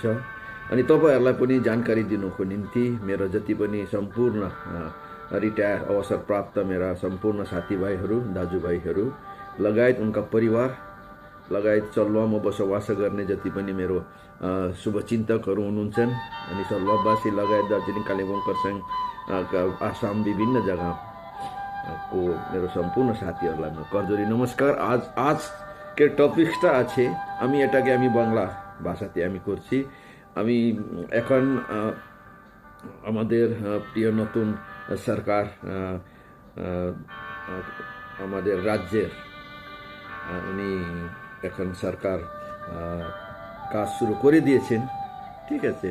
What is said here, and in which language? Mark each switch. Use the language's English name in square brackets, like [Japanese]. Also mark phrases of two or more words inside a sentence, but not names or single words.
[Nepali] अनि तपाईँहरूलाई पनि जानकारी दिनुको निम्ति मेरो जति पनि सम्पूर्ण रिटायर अवसर प्राप्त मेरा सम्पूर्ण साथीभाइहरू, दाजुभाइहरू लगायत उनका परिवार लगायत सल्वामा बसोबास गर्ने जति पनि मेरो शुभचिन्तकहरू हुनुहुन्छन्, अनि सल्वावासी लगायत दार्जिलिङ, कालेबुङ, खरसाङ, आसाम विभिन्न जग्गाको मेरो सम्पूर्ण साथीहरूलाई म करजोरी नमस्कार। [Bangla] आज কে টপিকসটা আছে আমি বাংলা ভাষাতে আমি করছি। আমি এখন আমাদের প্রিয় নতুন সরকার আমাদের রাজ্যের উনি এখন সরকার কাজ শুরু করে দিয়েছেন, ঠিক আছে?